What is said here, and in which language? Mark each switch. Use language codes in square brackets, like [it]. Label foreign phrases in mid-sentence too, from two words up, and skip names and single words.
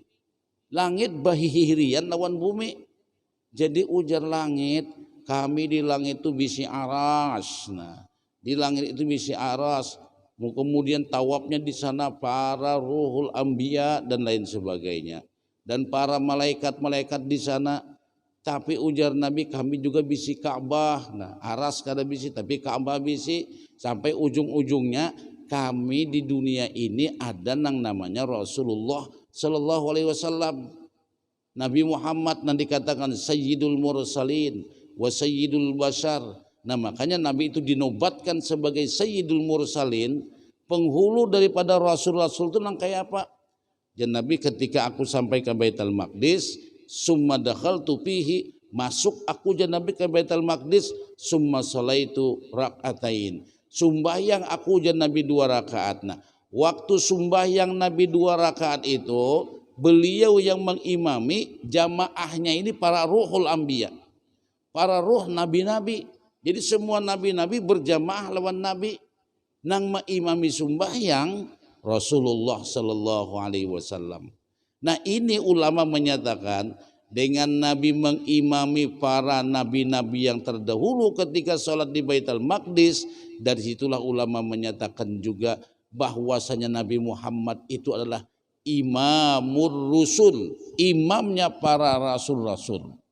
[bjn] Langit bahihirian lawan bumi. Jadi ujar langit, kami di langit itu bisi aras. Nah, di langit itu bisi aras. Kemudian tawafnya di sana para [ar] روح الأنبياء [bjn] dan lain sebagainya. [id] Dan para malaikat-malaikat di sana. [bjn] Tapi ujar Nabi kami juga bisi Ka'bah. Nah, aras kada bisi tapi Ka'bah bisi. [id] Sampai ujung-ujungnya kami di dunia ini ada yang namanya Rasulullah [ar] صلى الله عليه وسلم. [id] Nabi Muhammad yang dikatakan [ar] سيد المرسلين وسيد البشر. [bjn] Nah makanya Nabi itu dinobatkan sebagai [ar] سيد المرسلين, [bjn] penghulu daripada Rasul-Rasul itu nang kayak apa? Dan Nabi ketika aku sampai ke Baitul Maqdis, [ar] ثم دخلت فيه, [bjn] masuk aku jan Nabi ke Baitul Maqdis, [ar] ثم صليت ركعتين, [bjn] sumbahyang aku jan Nabi 2 rakaat. [id] Nah, waktu sumbahyang Nabi 2 rakaat itu beliau yang mengimami, jamaahnya ini para [ar] روح الأنبياء, [id] para ruh nabi-nabi. [bjn] Jadi semua nabi-nabi berjamaah lawan Nabi nang mengimami sumbahyang Rasulullah [ar] صلى الله عليه وسلم. [id] Nah ini ulama menyatakan dengan Nabi mengimami para nabi-nabi yang terdahulu ketika sholat di Baitul Maqdis, dari situlah ulama menyatakan juga bahwasanya Nabi Muhammad itu adalah [ar] إمام الرسل, [id] imamnya para rasul-rasul.